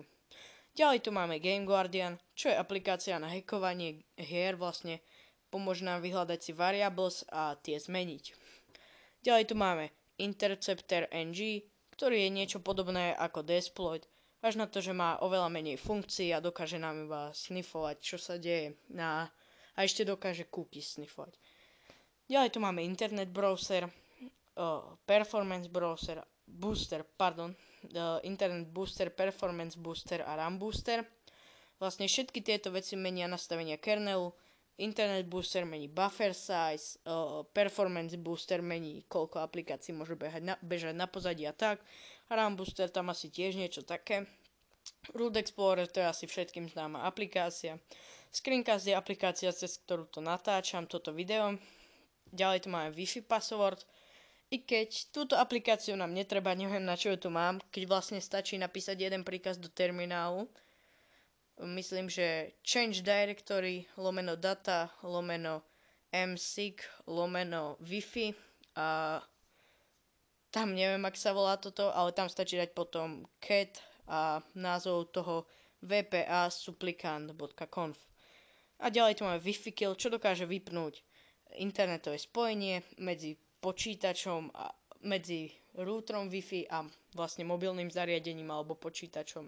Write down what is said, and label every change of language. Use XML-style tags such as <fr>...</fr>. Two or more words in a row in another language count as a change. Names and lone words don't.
<sk>Ďalej tu máme Game Guardian, čo je aplikácia na hackovanie hier, vlastne pomôže nám vyhľadať si variables a tie zmeniť. Ďalej tu máme Interceptor NG, ktorý je niečo podobné ako Desploit, až na to, že má oveľa menej funkcií a dokáže nám iba sniffovať, čo sa deje a ešte dokáže cookies sniffovať. Ďalej tu máme Internet Browser, Performance Browser, Internet Booster, Performance Booster a RAM Booster. Vlastne všetky tieto veci menia nastavenia kernelu. Internet Booster mení</sk> <en>buffer size,</en> <sk>Performance Booster mení, koľko aplikácií môže bežať na pozadí a tak. RAM Booster tam asi tiež niečo také. Root Explorer to je asi všetkým známa aplikácia. Screencast je aplikácia, cez ktorú to natáčam, toto video. Ďalej tu máme Wi-Fi password. I keď túto aplikáciu nám netreba, neviem na čo ju tu mám, keď vlastne stačí napísať jeden príkaz do terminálu. Myslím, že</sk> <en>change directory</en> <sk>/data /msig /wifi a tam neviem, ak sa volá toto, ale tam stačí dať potom cat a názov toho vpa-supplicant.conf. A ďalej tu máme Wi-Fi kill, čo dokáže vypnúť internetové spojenie medzi počítačom a medzi routerom Wi-Fi a vlastne mobilným zariadením alebo počítačom.</sk>